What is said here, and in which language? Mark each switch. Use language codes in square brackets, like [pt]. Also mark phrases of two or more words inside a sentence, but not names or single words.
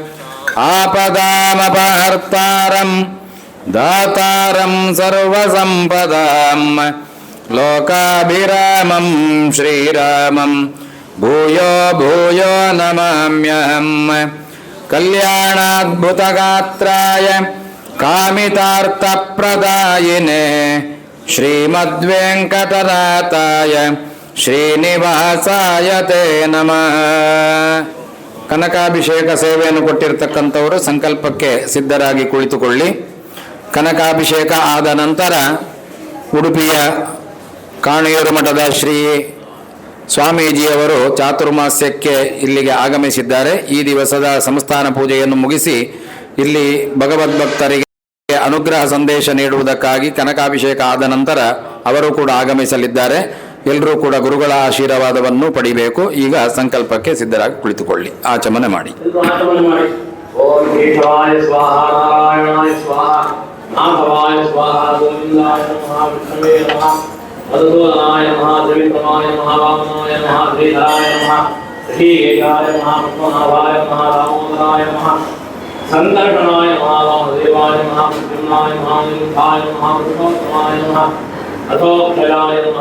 [sa] आपदामपहर्तारं दातारं सर्वसम्पदां लोकाभिरामं श्रीरामं भूयो भूयो नमाम्यहम् कल्याणाद्भुतगात्राय कामितार्थप्रदायिने श्रीमद्वेङ्कटनाथाय ಶ್ರೀನಿವಾಸಾಯ ತೇ ನಮಃ. [kn] ಕನಕಾಭಿಷೇಕ ಸೇವೆಯನ್ನು ಕೊಟ್ಟಿರ್ತಕ್ಕಂಥವರು ಸಂಕಲ್ಪಕ್ಕೆ ಸಿದ್ಧರಾಗಿ ಕುಳಿತುಕೊಳ್ಳಿ. ಕನಕಾಭಿಷೇಕ ಆದ ನಂತರ ಉಡುಪಿಯ ಕಾಣಿಯೂರು ಮಠದ ಶ್ರೀ ಸ್ವಾಮೀಜಿಯವರು ಚಾತುರ್ಮಾಸ್ಯಕ್ಕೆ ಇಲ್ಲಿಗೆ ಆಗಮಿಸಿದ್ದಾರೆ. ಈ ದಿವಸದ ಸಂಸ್ಥಾನ ಪೂಜೆಯನ್ನು ಮುಗಿಸಿ ಇಲ್ಲಿ ಭಗವದ್ಭಕ್ತರಿಗೆ ಅನುಗ್ರಹ ಸಂದೇಶ ನೀಡುವುದಕ್ಕಾಗಿ ಕನಕಾಭಿಷೇಕ ಆದ ನಂತರ ಅವರು ಕೂಡ ಆಗಮಿಸಲಿದ್ದಾರೆ. ಎಲ್ಲರೂ ಕೂಡ ಗುರುಗಳ ಆಶೀರ್ವಾದವನ್ನು ಪಡಿಬೇಕು. ಈಗ ಸಂಕಲ್ಪಕ್ಕೆ ಸಿದ್ಧರಾಗಿ ಕುಳಿತುಕೊಳ್ಳಿ. ಆಚಮನೆ ಮಾಡಿ. [sa] ಓಂ ಕೇಶವಾಯ ಸ್ವಾಹ, ನಾರಾಯಣಾಯ ಸ್ವಾಹ, ಮಾಧವಾಯ ಸ್ವಾಹ, ಗೋವಿಂದಾಯ ನಮಃ, ವಿಷ್ಣುವೇ ನಮಃ, ಮಧುಸೂದನಾಯ ನಮಃ, ತ್ರಿವಿಕ್ರಮಾಯ ನಮಃ, ವಾಮನಾಯ ನಮಃ, ಶ್ರೀಧರಾಯ ನಮಃ, ಶ್ರೀಕೇಶಾಯ ನಮಃ, ಪದ್ಮನಾಭಾಯ ನಮಃ, ದಾಮೋದರಾಯ ನಮಃ, ಸಂಕರ್ಷಣಾಯ ನಮಃ, ವಾಮದೇವಾಯ ನಮಃ, ಪ್ರದ್ಯುಮ್ನಾಯ ನಮಃ, ನಿರುದ್ಧಾಯ ನಮಃ, ವೃಷಭೋತ್ತಮಾಯ ನಮಃ, अथोक्षयाय नमः,